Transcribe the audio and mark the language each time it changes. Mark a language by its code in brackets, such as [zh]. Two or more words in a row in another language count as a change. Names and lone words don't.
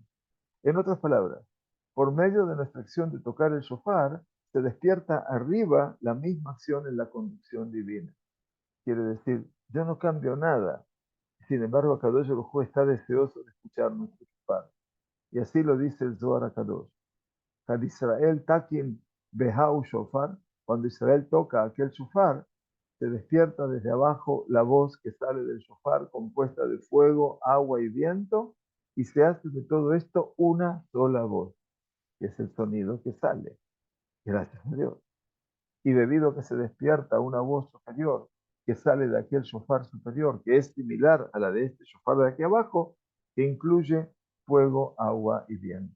[es] En otras palabras, por medio de nuestra acción de tocar el shofar, se despierta arriba la misma acción en la conducción divina. Quiere decir, yo no cambio nada. Sin embargo, Akadosh Baruj Hu está deseoso de escuchar nuestro shofar. Y así lo dice el Zohar Akadosh. [arc] כד ישראל תקעין בההוא שופרא, [es] cuando Israel toca aquel shofar, se despierta desde abajo la voz que sale del shofar compuesta de fuego, agua y viento, y se hace de todo esto una sola voz, que es el sonido que sale. Gracias a Dios. Y debido a que se despierta una voz superior que sale de aquel shofar superior, que es similar a la de este shofar de aquí abajo, que incluye fuego, agua y viento.